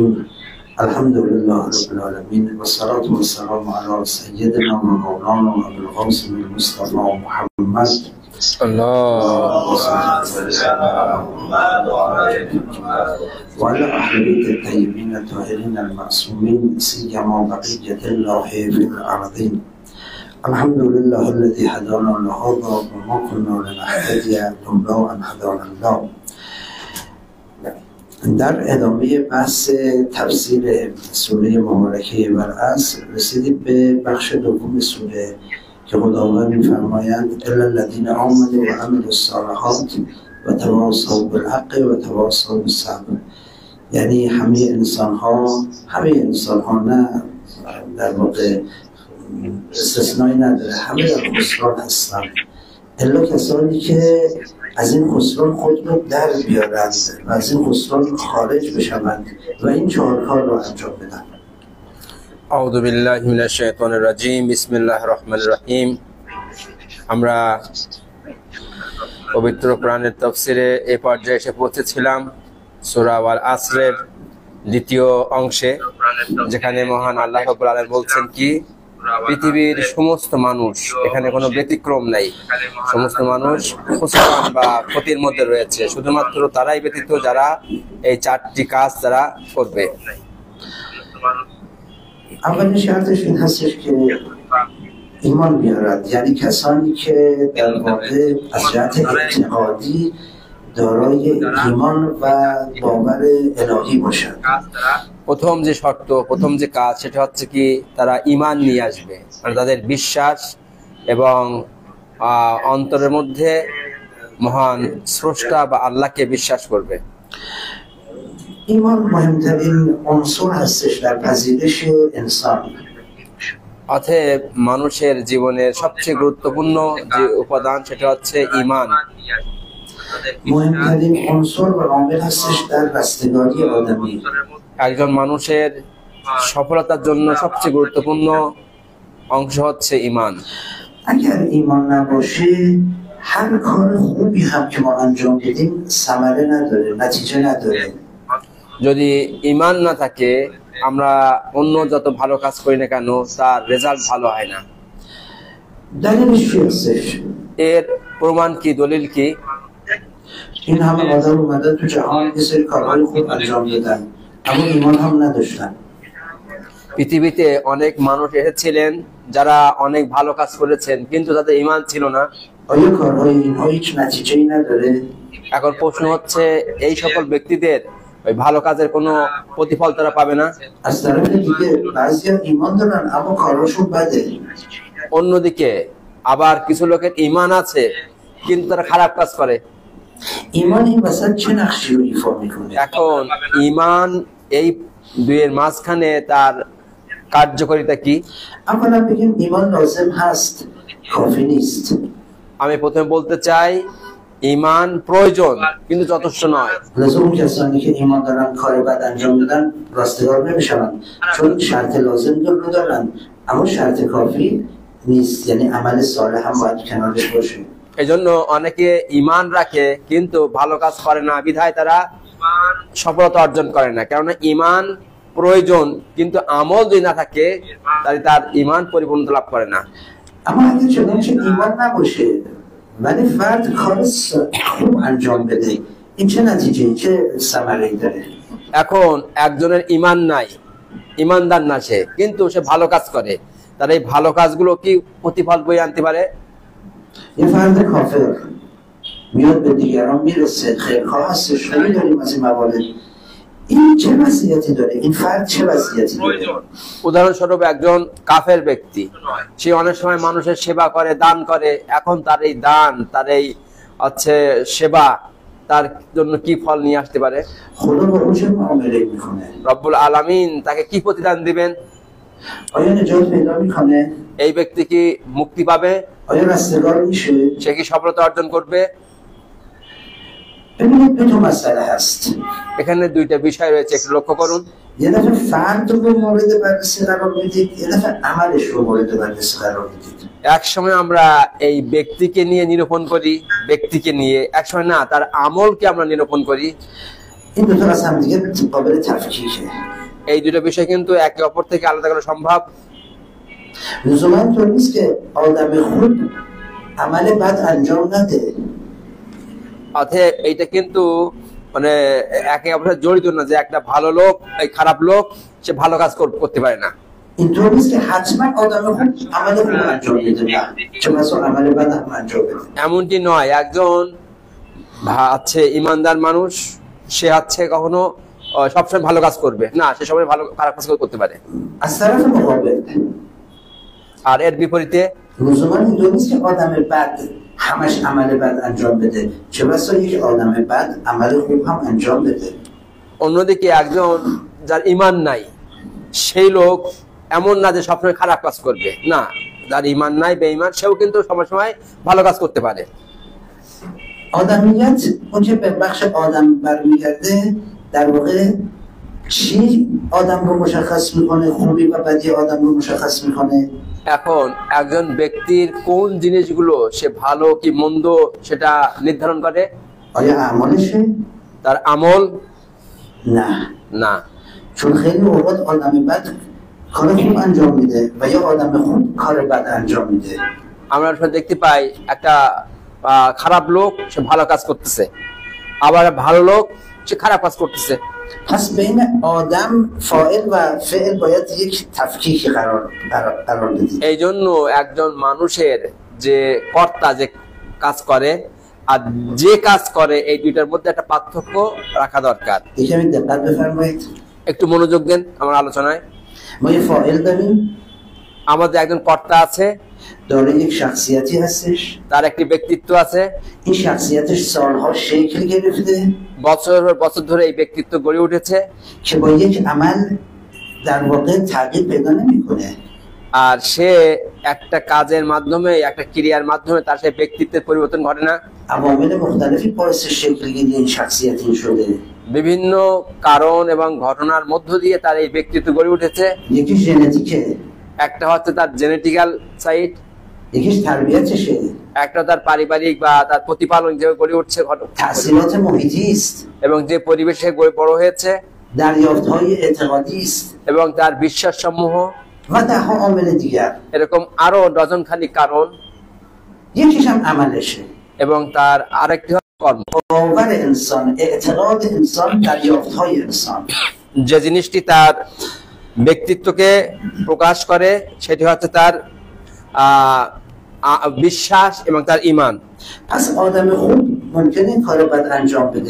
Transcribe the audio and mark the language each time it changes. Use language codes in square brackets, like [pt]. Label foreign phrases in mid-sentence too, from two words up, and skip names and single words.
[ar] الحمد لله رب العالمين، والصلاة والسلام على سيدنا ومولانا أبي القاسم المصطفى محمد وعلى أهل بيت الطيبين الطاهرين المعصومين، سيما بقية الله في الأرضين. الحمد لله الذي هدانا لهذا وما كنا لنهتدي لولا أن هدانا الله. [fa] در ادامه بحث تفسیر سوره مبارکه والعصر رسیدیم به بخش دوم سوره که خداوند می‌فرمایند [ar] الا الذین آمنوا و عملوا الصالحات و تواصوا بالحق و تواصوا بالصبر. [fa] یعنی همه انسان ها نه، در واقع استثنایی نداره، همه در خسران هستند، الا کسانی که از این خسران خود رو در بیارند و از این خسران خارج بشوند و این 4 کار رو انجام بدن. [ar] اعوذ بالله من الشیطان الرجیم. بسم الله الرحمن الرحیم. [bn] আমরা পবিত্র কোরআনের তাফসীরে এই পর্যায়ে এসে পৌঁছেছিলাম সূরা আল আসরের দ্বিতীয় অংশে, যেখানে মহান আল্লাহ [ar] ربّ العالمين [bn] বলছেন কি পৃথিবীর সমস্ত মানুষ, এখানে কোনো ব্যতিক্রম নাই, সমস্ত মানুষ খুসরান বা ক্ষতির মধ্যে রয়েছে, শুধুমাত্র তারাই ব্যতীত যারা এই 4টি কাজ তারা করবে। [fa] اولین شرطش این هستش که ایمان بیارد، یعنی کسانی که در واقع از جهت اعتقادی دارای ایمان و باور الهی باشند. [bn] প্রথম যে শর্ত, প্রথম যে কাজ, সেটা হচ্ছে কি তারা ঈমান নিয়ে আসবে, মানে তাদের বিশ্বাস এবং অন্তরের মধ্যে মহান স্রষ্টা বা আল্লাহকে বিশ্বাস করবে। [fa] ایمان مهمترین عنصر هستش در پذیرش انسان. [bn] অতএব মানুষের জীবনের সবচেয়ে গুরুত্বপূর্ণ যে উপাদান সেটা হচ্ছে ঈমান। [fa] مهمترین عنصر و عامل هستش در رستگاری آدمی. [bn] একজন মানুষের সফলতার জন্য সবচেয়ে গুরুত্বপূর্ণ অংশ হচ্ছে ঈমান। [fa] اگر ایمان نباشه هر کار خوبی هم که ما انجام بدیم ثمره نداره، نتیجه نداره. [bn] যদি ঈমান না থাকে আমরা অন্য যত ভালো কাজ করি না কেন তার রেজাল্ট ভালো হয় না। [fa] دلیلش چی هستش؟ [bn] এর প্রমাণ কি, দলিল কি? [fa] این همه آدم اومدن تو جهان یه سری کارهای خوب انجام دادن اما ایمان هم نداشتن. [bn] পৃথিবীতে অনেক মানুষ এসেছিলেন যারা অনেক ভালো কাজ করেছেন, কিন্তু তাদের ঈমান ছিল না। [fa] آیا کارهای اینها هیچ نتیجه‌ای نداره؟ [bn] এখন প্রশ্ন হচ্ছে এই সকল ব্যক্তিদের ওই ভালো কাজের কোনো প্রতিফল তারা পাবে না? [fa] از طرف دیگه بعضیا ایمان دارن اما کارهاشون بده. [bn] অন্যদিকে আবার কিছু লোকের ঈমান আছে কিন্তু তারা খারাপ কাজ করে। [fa] ایمان این وسط چه نقشی رو ایفا میکنه؟ [bn] এখন ঈমান এই দুইয়ের মাঝখানে তার কার্যকারিতা কি? [fa] اولا بگیم ایمان لازم هست، کافی نیست. [bn] আমি প্রথমে বলতে চাই ঈমান প্রয়োজন কিন্তু যথেষ্ট নয়। [fa] لازم اون کسانی که ایمان دارن کار بد انجام میدن راستگار نمیشن، چون شرط لازم رو دارن اما شرط کافی نیست، یعنی عمل صالح هم باید کنارش باشه. [bn] এজন্য অনেকে ঈমান রাখে কিন্তু ভালো কাজ করে না, বিধায় তারা সফলতা অর্জন করে না। কেননা ঈমান প্রয়োজন কিন্তু আমল যদি না থাকে তাহলে তার ঈমান পরিপূর্ণতা লাভ করে না। [fa] اما اگه چنانچه ایمان نباشه ولی فرد کار خوب انجام بده این چه نتیجه، چه ثمره‌ای داره؟ [bn] এখন একজনের ঈমান নাই, ঈমানদার না সে, কিন্তু সে ভালো কাজ করে, তার এই ভালো কাজগুলো কি প্রতিফল বয়ে আনতে পারে? [fa] یه فرد کافر میاد به دیگران میرسه، خیرخواه هستش، خیلی داریم از این موارد. این چه وضعیتی داره؟ این فرد چه وضعیتی داره؟ [bn] উদাহরণস্বরূপ একজন কাফের ব্যক্তি, সে অনেক সময় মানুষের সেবা করে, দান করে। এখন তার এই দান, তার এই সেবা তার জন্য কি ফল নিয়ে আসতে পারে? [fa] خدا با اون چه معامله میکنه؟ [ar] ربّ العالمين [bn] তাকে কি প্রতিদান দিবেন? [fa] آیا نجات پیدا میکنه؟ [bn] এই ব্যক্তি কি মুক্তি পাবে? [fa] آیا رستگار میشه؟ [bn] সে কি সফলতা অর্জন করবে? [fa] ببینید دو تا مسئله هست. [bn] এখানে দুইটা বিষয় রয়েছে, একটু লক্ষ্য করুন। [fa] یه دفعه فرد رو مورد بررسی قرار میدید، یه دفعه عملش رو مورد بررسی قرار میدید. [bn] এক সময় আমরা এই ব্যক্তিকে নিয়ে নিরূপণ করি, ব্যক্তিকে নিয়ে, এক সময় না তার আমলকে আমরা নিরূপণ করি। [fa] این دو تا از هم دیگه قابل تفکیکه. [bn] এই দুটো বিষয় কিন্তু একে অপর থেকে আলাদা করা সম্ভব। [fa] لزوما اینطور نیست که آدم خوب عمل بد انجام نده. [bn] অতএব এইটা কিন্তু মানে একে অপরের জড়িত না যে একটা ভালো লোক এই খারাপ লোক সে ভালো কাজ করতে পারে না। [fa] اینطور نیست که حتما آدم خوب عمل خوب انجام میده، نه چه بسا عمل بد هم انجام بده. [bn] এমনটি নয় একজন আছে ইমানদার মানুষ সে আছে কখনো সবসময় ভালো কাজ করবে না, সে সবাই ভালো খারাপ কাজ করতে পারে। [fa] از طرف مقابل [bn] আর এর বিপরীতে [fa] لزوما اینطور نیست که آدم بد همش عمل بد انجام بده، چه بسا یک آدم بد عمل خوب هم انجام بده. [bn] অন্যদিকে একজন যার ঈমান নাই সেই লোক এমন না যে সবসময় খারাপ কাজ করবে, না যার ঈমান নাই বেঈমান সেও কিন্তু সময় ভালো কাজ করতে পারে। [fa] آدمیت اون که به بخش آدم برمیگرده در واقع چی آدم رو مشخص میکنه، خوبی و بدی آدم رو مشخص میکنه. [bn] এখন একজন ব্যক্তির কোন জিনিসগুলো সে ভালো কি মন্দ সেটা নির্ধারণ করে? [fa] آیا اعمالشه؟ [bn] তার আমল [fa] نه، [bn] না। [fa] چون خیلی اوقات آدم بد کار خوب انجام میده و یا آدم خوب کار بد انجام میده. [bn] আমরা দেখতে পাই একটা খারাপ লোক সে ভালো কাজ করতেছে, আবার ভালো লোক সে খারাপ কাজ করতেছে। [fa] پس بین آدم فاعل و فعل باید یک تفکیک قرار بدید. [bn] এই জন্য একজন মানুষের যে কর্তা যে কাজ করে আর যে কাজ করে এই দুইটার মধ্যে একটা পার্থক্য রাখা দরকার। [fa] یکمی دقت بفرمایید. [bn] একটু মনোযোগ দেন আমার আলোচনায়। [fa] ما یه فاعل داریم، [bn] আমাদের একজন কর্তা আছে, [fa] داره یک شخصیتی هستش، [bn] তার একটি ব্যক্তিত্ব আছে, [fa] این شخصیتش سالها شکل گرفته [bn] বছর বছর ধরে এই ব্যক্তিত্ব গড়ে উঠেছে [fa] که با یک عمل در واقع تغییر پیدا نمیکنه. [bn] আর সে একটা কাজের মাধ্যমে একটা ক্রিয়ার মাধ্যমে তার সেই ব্যক্তিত্বের পরিবর্তন ঘটে না। [fa] عوامل مختلفی باعث شکلگیری این شخصیت این شده. [bn] বিভিন্ন কারণ এবং ঘটনার মধ্য দিয়ে তার এই ব্যক্তিত্ব গড়ে উঠেছে। [fa] یکی ژنتیکه، [bn] একটা হচ্ছে তার [en] genetical side, [fa] یکیش تربیتشه، [bn] একটা তার পারিবারিক বা তার প্রতিপালন যে গড়ে উঠছে [fa] تأثیرات محیطی است، [bn] এবং যে পরিবেশে বড় হয়েছে, [fa] دریافت‌های اعتقادی است [bn] এবং তার বিশ্বাস সমূহ [fa] و ده‌ها عامل دیگر. [bn] এরকম আরো ডজন খানিক কারণ, [fa] یکیش هم عملشه. [bn] এবং তার আরেকটি কর্ম। [fa] باور انسان، اعتقاد انسان، دریافت‌های انسان. [bn] যে জিনিসটি তার ব্যক্তিত্বকে প্রকাশ করে সেটি হচ্ছে তার বিশ্বাস এবং তার ঈমান। [fa] پس آدم خوب ممکنه کار بد انجام بده.